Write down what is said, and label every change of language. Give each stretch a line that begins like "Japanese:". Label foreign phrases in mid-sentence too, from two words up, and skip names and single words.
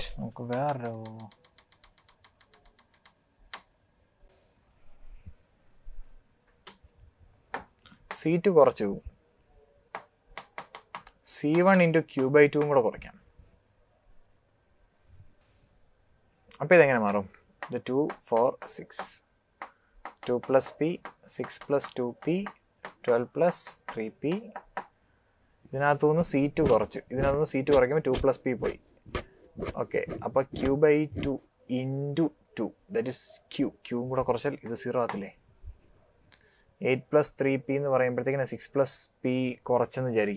Malayalam: നമുക്ക് വേറെ C2 കുറച്ചു, C1 × Q/2 കൂടെ കുറയ്ക്കാം. അപ്പോൾ ഇതെങ്ങനെ മാറും?
English: ഇത് 2 4 6 2 plus p 6 plus 2p 12 plus 3p.
Malayalam: ഇതിനകത്തുനിന്ന് C2 കുറച്ച്, ഇതിനകത്തുനിന്ന് C2 കുറയ്ക്കുമ്പോൾ
English: 2 plus p
Malayalam: പോയി. ഓക്കെ, അപ്പോൾ Q/2 × 2
English: that is
Malayalam: Q കൂടെ കുറച്ചാൽ ഇത് 0 ആകത്തില്ലേ?
English: 8 plus 3p
Malayalam: എന്ന് പറയുമ്പോഴത്തേക്കിന്
English: 6 plus p
Malayalam: കുറച്ചെന്ന് വിചാരിക്കാം.